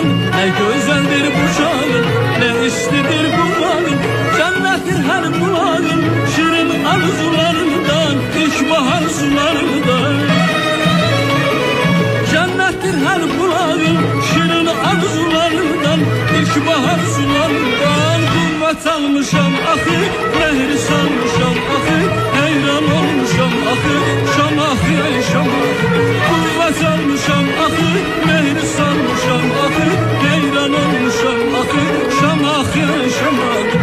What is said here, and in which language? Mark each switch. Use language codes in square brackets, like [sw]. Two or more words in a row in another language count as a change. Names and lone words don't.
[tr] Ne güzeldir bu şanın, ne istidir bu canın. Cennettir her muradın, şirin arzularından, ilkbahar sularından. Cennettir her muradın, şirin arzularından, ilkbahar sularından. [az] Kuvvet almışam ahı, mehri salmışam ahı, heyran olmuşam ahı, Şam ahı Şam ahı. Kuvvet almışam ahı, mehri salmışam ahı, heyran olmuşam ahı, Şam ahı Şam ahı.